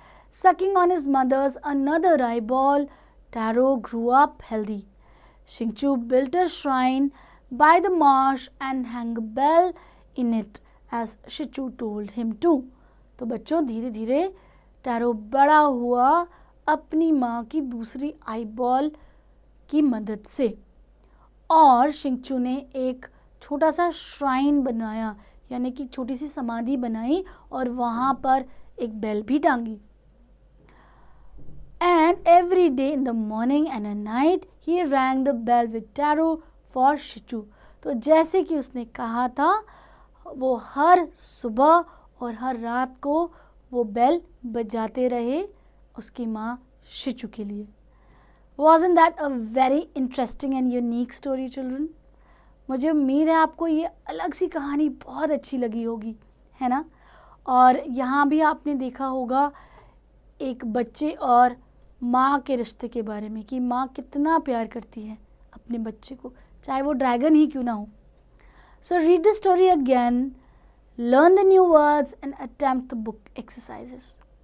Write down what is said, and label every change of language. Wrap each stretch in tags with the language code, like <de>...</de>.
<en>Sucking on his mother's another eyeball, Taro grew up healthy. Shingchu built a shrine by the marsh and hung a bell in it as Shichu told him to.</en> <hi>तो बच्चों, धीरे धीरे tarot बड़ा हुआ अपनी माँ की दूसरी आईबॉल की मदद से, और शिंगचू ने एक छोटा सा श्राइन बनाया, यानी कि छोटी सी समाधि बनाई और वहाँ पर एक बेल भी टांगी।</hi> <en>And every day in the morning and at night he rang the bell with Taro for Shichu.</en> <hi>तो जैसे कि उसने कहा था, वो हर सुबह और हर रात को वो बेल बजाते रहे उसकी माँ शिचू के लिए।</hi> <en>Wasn't that a very interesting and unique story, children?</en> <hi>मुझे उम्मीद है आपको ये अलग सी कहानी बहुत अच्छी लगी होगी, है ना। और यहाँ भी आपने देखा होगा एक बच्चे और माँ के रिश्ते के बारे में, कि माँ कितना प्यार करती है अपने बच्चे को, चाहे वो ड्रैगन ही क्यों ना हो।</hi> <en>So read the story again, learn the new words and attempt the book exercises.</en>